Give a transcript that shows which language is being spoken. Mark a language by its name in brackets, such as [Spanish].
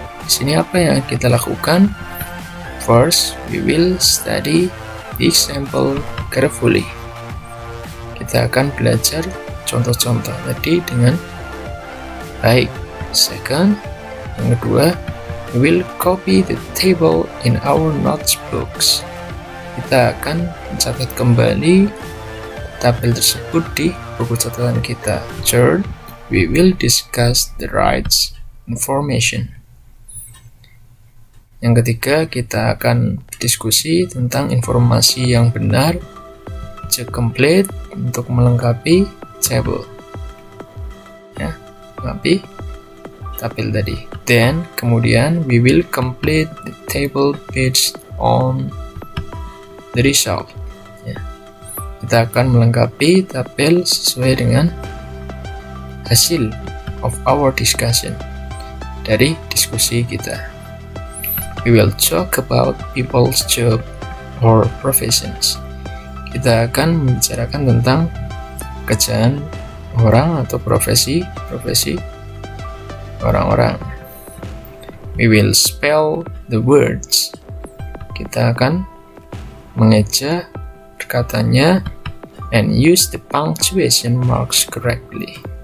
[Indonesian] Di sini apa yang kita lakukan? [English] First, we will study the example carefully. [Indonesian] Kita akan belajar contoh-contoh tadi dengan baik. [English] Second, [Indonesian] yang kedua, [English] we will copy the table in our notebooks. [Indonesian] Kita akan mencatat kembali tabel tersebut di buku catatan kita. [English] Third, we will discuss the right information. [Indonesian] Yang ketiga, kita akan diskusi tentang informasi yang benar, [English] to complete, [Indonesian] untuk melengkapi table, ya, melengkapi tabel tadi. [English] Then, [Indonesian] kemudian [English] we will complete the table based on the result, ya. [Indonesian] Kita akan melengkapi tabel sesuai dengan hasil [English] of our discussion, [Indonesian] dari diskusi kita. [English] We will talk about people's job or professions. [Indonesian] Kita akan membicarakan tentang pekerjaan orang atau profesi orang-orang. [English] We will spell the words. [Indonesian] Kita akan mengeja katanya [English] and use the punctuation marks correctly.